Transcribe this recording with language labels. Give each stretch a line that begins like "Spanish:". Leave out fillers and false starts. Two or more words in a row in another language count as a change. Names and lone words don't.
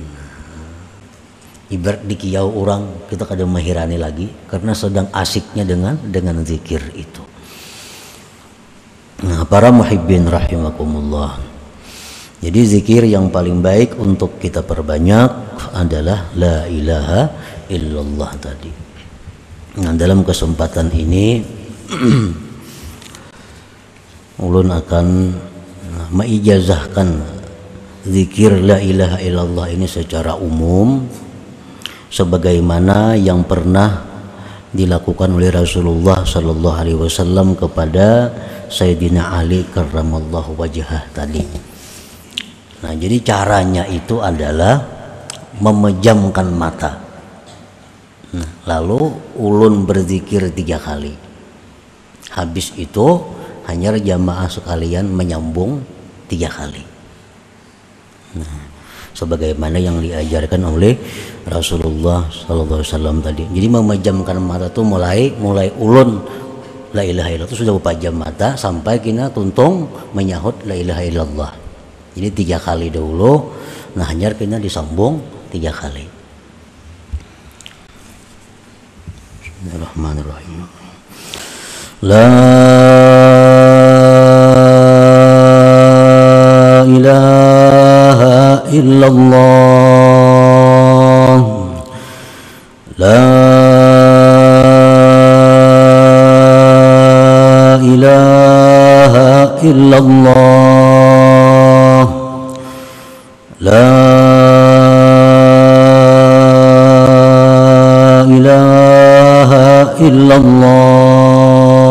Banjar: Ibarat di kiau orang, kita kadang mahirani lagi karena sedang asiknya dengan zikir itu.
Indonesian: Nah, para muhibbin rahimakumullah. Jadi zikir yang paling baik untuk kita perbanyak adalah
Arabic: لا إله إلا الله
Indonesian: tadi.
Banjar: Nah, dalam kesempatan ini ulun akan meijazahkan zikir
Arabic: لا إله إلا الله
Banjar: ini secara umum, sebagaimana yang pernah dilakukan oleh Rasulullah
Arabic: صلى الله عليه وسلم
Banjar: kepada Sayyidina Ali
Arabic: كرم الله وجهه
Banjar: tadi.
Indonesian: Nah, jadi caranya itu adalah memejamkan mata.
Banjar: Nah, lalu ulun berzikir 3 kali. Habis itu hanya jamaah sekalian menyambung 3 kali.
Indonesian: Nah, sebagaimana yang diajarkan oleh Rasulullah
Arabic: صلى الله عليه وسلم
Indonesian: tadi.
Banjar: Jadi memejamkan mata itu mulai ulun
Arabic: لا إله إلا الله
Banjar: itu sudah berpejam mata sampai kena tuntung menyahut
Arabic: لا إله إلا الله.
Banjar: Jadi 3 kali dahulu, nah hanya kena disambung 3 kali.
Arabic: Bismillahirrahmanirrahim. لا إله إلا الله، لا إله إلا الله، لا إله إلا الله,